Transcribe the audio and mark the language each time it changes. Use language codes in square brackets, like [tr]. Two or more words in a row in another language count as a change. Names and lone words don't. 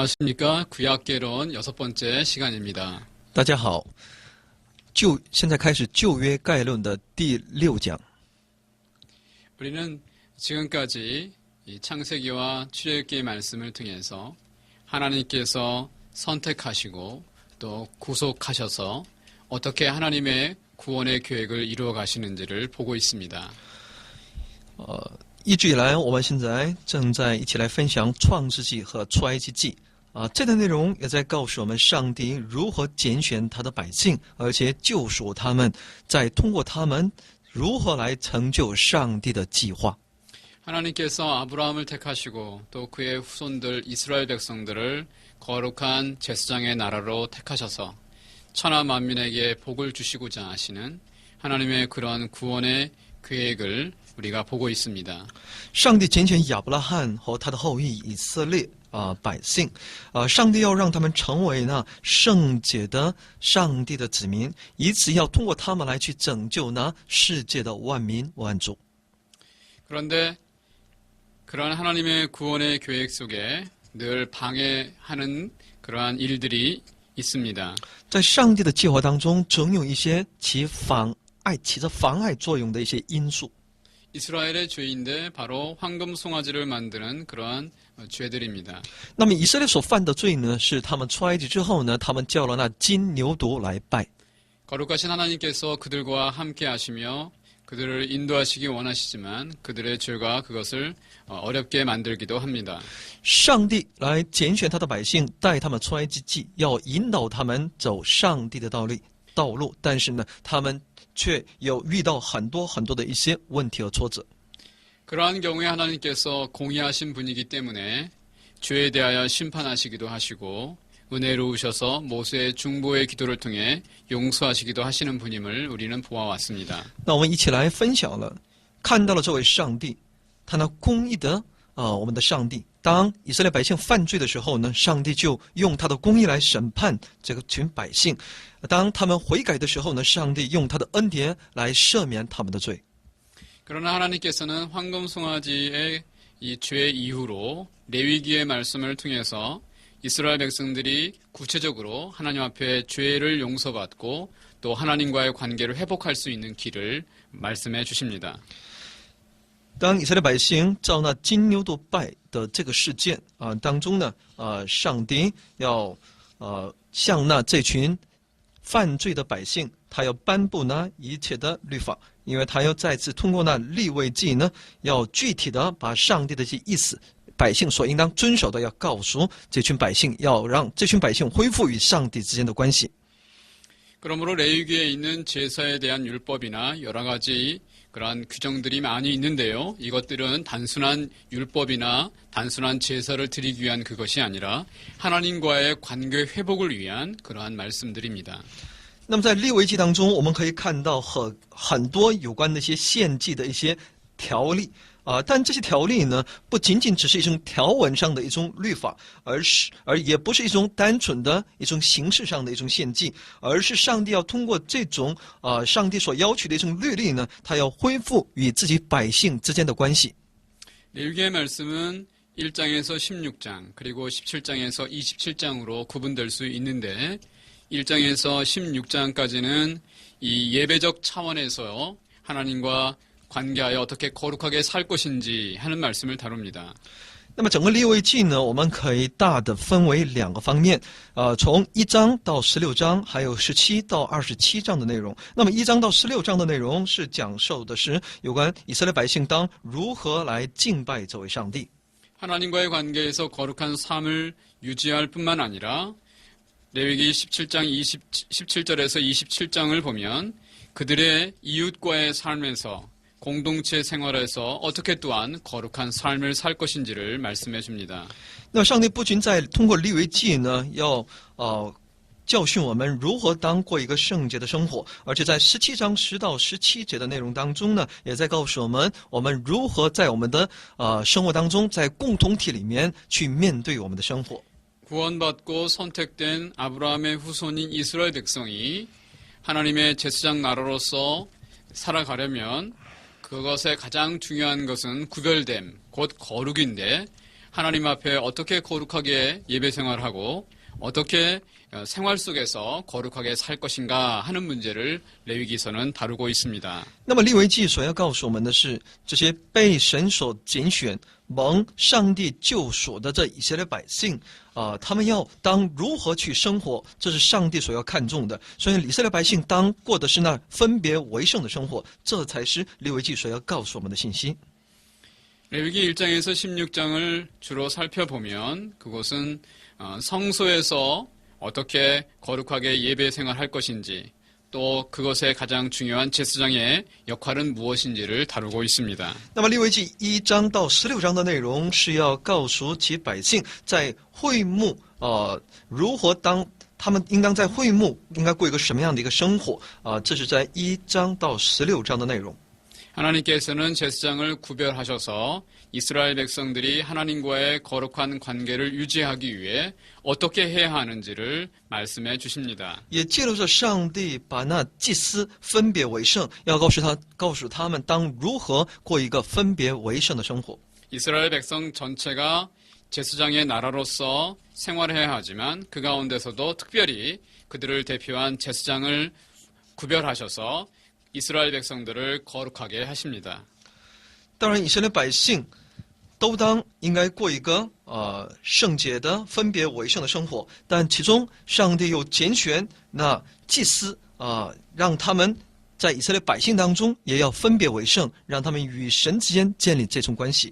[ko] 안녕하십니까. 구약개론 6번째 시간입니다. [zh] 大家好，现在开始旧约概论的第6讲。 [ko] 우리는 지금까지 이 창세기와 출애굽기의 말씀을 통해서 하나님께서 선택하시고 또 구속하셔서 어떻게 하나님의 구원의 계획을 이루어 가시는지를 보고 있습니다. [zh] 一直以来，我们现在正在一起来分享创世纪和出埃及记。这段内容也在告诉我们上帝如何拣选他的百姓，而且救赎他们，再通过他们如何来成就上帝的计划。 [ko] 하나님께서 아브라함을 택하시고 또 그의 후손들 이스라엘 백성들을 거룩한 제사장의 나라로 택하셔서 천하 만민에게 복을 주시고자 하시는 하나님의 그런 구원의 계획을 우리가 보고 있습니다. [zh] 上帝拣选亚伯拉罕和他的后裔以色列百姓，上帝要让他们成为那圣洁的上帝的子民，以此要通过他们来去拯救那世界的万民万族。 [ko] 그런데 그러한 하나님의 구원의 계획 속에 늘 방해하는 그러한 일들이 있습니다. [zh] 在上帝的计划当中，总有一些起着妨碍作用的一些因素。 [ko] 이스라엘의 죄인데 바로 황금 송아지를 만드는 그러한 죄들입니다. [zh] 那么以色列所犯的罪呢，是他们出埃及之后呢，他们叫了那金牛犊来拜。 [ko] 거룩하신 하나님께서 그들과 함께 하시며 그들을 인도하시기 원하시지만 그들의 죄가 그것을 어렵게 만들기도 합니다. [zh] 上帝来拣选他的百姓，带他们出埃及记，要引导他们走上帝的道路，但是呢，他们却有遇到很多的一些问题和挫折。 [ko] 그러한 경우에 하나님께서 공의하신 분이기 때문에 죄에 대하여 심판하시기도 하시고 은혜로우셔서 모세의 중보의 기도를 통해 용서하시기도 하시는 분임을 우리는 보아왔습니다. [zh] 那我们一起来分享了，看到了这位上帝，他那公义的我们的上帝。当以色列百姓犯罪的时候呢，上帝就用他的公义来审判这个群百姓；当他们悔改的时候呢，上帝用他的恩典来赦免他们的罪。 [ko] 그러나 하나님께서는 황금 송아지의 이 죄 이후로 레위기의 말씀을 통해서 이스라엘 백성들이 구체적으로 하나님 앞에 죄를 용서받고 또 하나님과의 관계를 회복할 수 있는 길을 말씀해 주십니다. [zh] 当以色列百姓照那金牛犊拜的这个事件当中呢，上帝要向那这群犯罪的百姓，他要颁布那一切的律法，因为他要再次通过那利未记呢，要具体的把上帝的这意思，百姓所应当遵守的，要告诉这群百姓，要让这群百姓恢复与上帝之间的关系。 [ko] 그러므로 레위기에 있는 제사에 대한 율법이나 여러 가지 그러한 규정들이 많이 있는데요. 이것들은 단순한 율법이나 단순한 제사를 드리기 위한 그것이 아니라 하나님과의 관계 회복을 위한 그러한 말씀들입니다. [zh] 那么在利未记当中，我们可以看到很多有关那些献祭的一些条例但这些条例呢，不仅仅只是一种条文上的一种律法，而也不是一种单纯的一种形式上的一种献祭，而是上帝要通过这种上帝所要求的一种律例呢，他要恢复与自己百姓之间的关系。 [ko] 레위기의 말씀은 1장에서 16장 그리고 17장에서 27장으로 구분될 수 있는데 1장에서 16장까지는 이 예배적 차원에서 하나님과 관계하여 어떻게 거룩하게 살 것인지 하는 말씀을 다룹니다. [zh] 那么整个利未记呢，我们可以大的分为2个方面，从1章到16章，还有17到27章的内容。那么1章到16章的内容是讲授的是有关以色列百姓当如何来敬拜这位上帝。 [ko] 하나님과의 관계에서 거룩한 삶을 유지할 뿐만 아니라 레위기 17장 17절에서 27장을 보면 그들의 이웃과의 삶에서 공동체 생활에서 어떻게 또한 거룩한 삶을 살 것인지를 말씀해 줍니다. [zh] 那上帝不仅在通过利未记呢，要教训我们如何当过一个圣洁的生活，而且在17章10到17节的内容当中呢，也在告诉我们如何在我们的生活当中，在共同体里面去面对我们的生活。 [ko] 구원받고 선택된 아브라함의 후손인 이스라엘 백성이 하나님의 제사장 나라로서 살아가려면 그것의 가장 중요한 것은 구별됨, 곧 거룩인데 하나님 앞에 어떻게 거룩하게 예배 생활하고 어떻게 생활 속에서 거룩하게 살 것인가 하는 문제를 레위기서는 다루고 있습니다. [zh] 那么利未记所要告诉我们的是，这些被神所拣选、蒙上帝救赎的这以色列百姓他们要当如何去生活，这是上帝所要看重的。所以以色列百姓当过的是那分别为圣的生活，这才是利未记所要告诉我们的信息。 [ko] 레위기 1장에서 16장을 주로 살펴보면 그곳은 성소에서 어떻게 거룩하게 예배 생활할 것인지 또 그것의 가장 중요한 제사장의 역할은 무엇인지를 다루고 있습니다. [zh] 那么利未记1章到16章的内容是要告诉其百姓在会幕如何当他们应当在会幕应该过一个什么样的一个生活这是在1章到16章的内容。 [ko] 하나님께서는 제사장을 구별하셔서 이스라엘 백성들이 하나님과의 거룩한 관계를 유지하기 위해 어떻게 해야 하는지를 말씀해 주십니다. [zh] 也借着上帝把那祭司分别为圣，要告诉他们当如何过一个分别为圣的生活。 [ko] 이스라엘 백성 전체가 제사장의 나라로서 생활해야 하지만 그 가운데서도 특별히 그들을 대표한 제사장을 구별하셔서 이스라엘 백성들을 거룩하게 하십니다. [zh] 当然，以色列百姓都应该过一个圣洁的、分别为圣的生活，但其中上帝又拣选那祭司让他们在以色列百姓当中也要分别为圣，让他们与神之间建立这种关系。